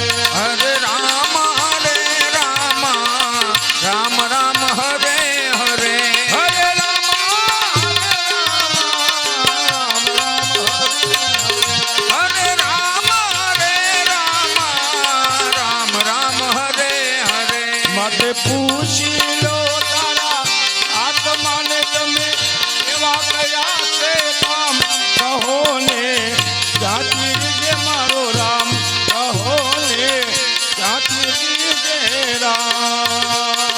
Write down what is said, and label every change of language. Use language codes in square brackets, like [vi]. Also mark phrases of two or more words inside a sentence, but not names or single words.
[hi] हरे राम राम राम हरे हरे। हरे राम राम हरे राम राम हरे हरे। [gu] માટે પૂછી લો તારા આત્માને તમે એવા કયા છે કામ, કહો ને ક્યાંથી જે મારો રામ, કહો ને ક્યાંથી જે રામ।